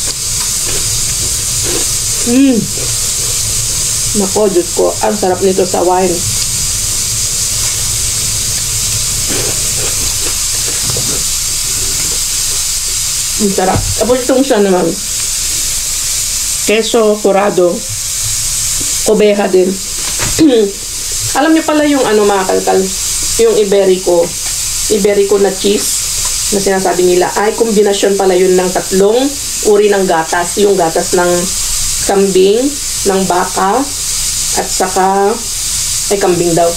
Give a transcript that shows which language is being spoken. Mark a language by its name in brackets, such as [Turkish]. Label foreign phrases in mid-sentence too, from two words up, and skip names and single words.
[Filipino] Nako, Diyos ko, ang sarap nito sa wine. Ang sarap. Tapos itong siya naman. [Spanish] Queso curado. [Filipino] Oveja din. Alam niyo pala yung ano, mga kalkal, yung Iberico na cheese na sinasabi nila ay kombinasyon pala yun ng tatlong uri ng gatas. Yung gatas ng kambing, ng baka, at saka kambing daw.